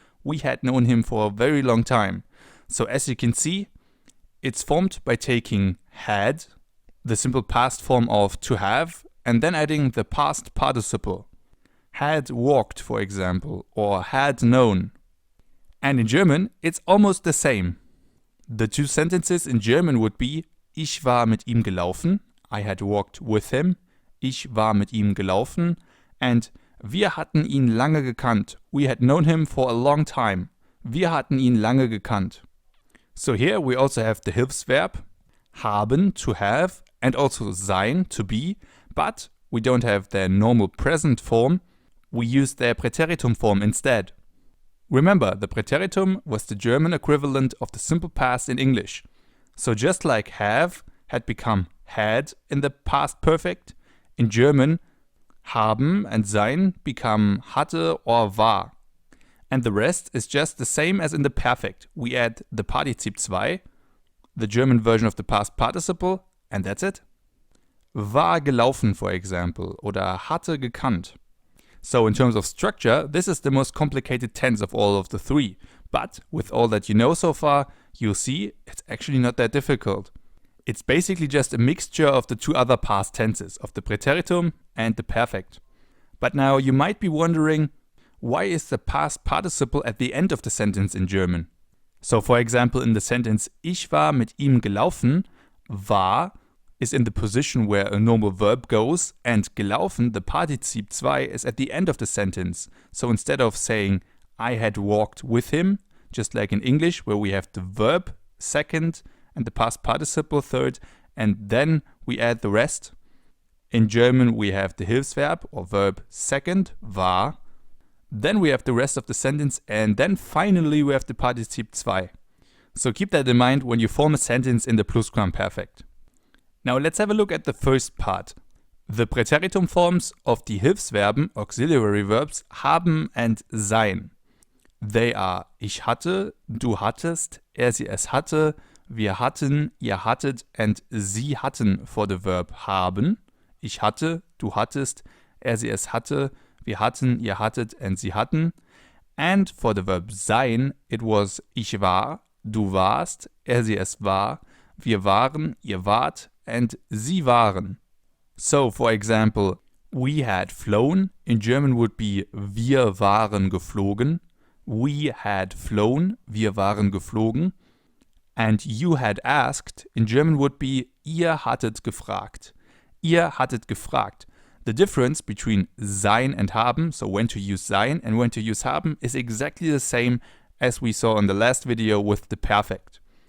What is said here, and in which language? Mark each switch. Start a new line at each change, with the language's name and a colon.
English: We had known him for a very long time. So as you can see, it's formed by taking had, the simple past form of to have, and then adding the past participle. Had walked, for example, or had known. And in German, it's almost the same. The two sentences in German would be
German: Ich war mit ihm gelaufen,
English: I had walked with him,
German: ich war mit ihm gelaufen,
English: and
German: wir hatten ihn lange gekannt,
English: we had known him for a long time, wir hatten ihn lange gekannt. So here we also have the Hilfsverb, haben, to have, and also sein, to be, but we don't have their normal present form, we use their Präteritum form instead. Remember, the Präteritum was the German equivalent of the simple past in English. So just like have had become had in the past perfect, in German, haben and sein become hatte or war. And the rest is just the same as in the perfect. We add the Partizip 2, the German version of the past participle, and that's it.
German: War gelaufen,
English: for example,
German: oder hatte gekannt.
English: So in terms of structure, this is the most complicated tense of all of the three. But with all that you know so far, you'll see it's actually not that difficult. It's basically just a mixture of the two other past tenses, of the Präteritum and the perfect. But now you might be wondering, why is the past participle at the end of the sentence in German? So for example, in the sentence
German: Ich war mit ihm gelaufen,
English: war is in the position where a normal verb goes, and gelaufen, the Partizip 2, is at the end of the sentence. So instead of saying I had walked with him, just like in English where we have the verb second and the past participle third, and then we add the rest. In German we have the Hilfsverb or verb second, war. Then we have the rest of the sentence, and then finally we have the Partizip 2. So keep that in mind when you form a sentence in the Plusquamperfekt. Now let's have a look at the first part. The Präteritum forms of the Hilfsverben, auxiliary verbs, haben and sein. They are
German: ich hatte, du hattest, er sie es hatte, Wir hatten, ihr hattet, and sie hatten
English: for the verb haben.
German: Ich hatte, du hattest, er, sie, es hatte, wir hatten, ihr hattet, and sie hatten.
English: And for the verb sein, it was
German: ich war, du warst, er, sie, es war, wir waren, ihr wart, and sie waren.
English: So, for example, we had flown, in German would be
German: wir waren geflogen.
English: We had flown,
German: wir waren geflogen.
English: And you had asked, in German would be
German: ihr hattet gefragt. Ihr hattet gefragt.
English: The difference between sein and haben, so when to use sein and when to use haben, is exactly the same as we saw in the last video with the perfect.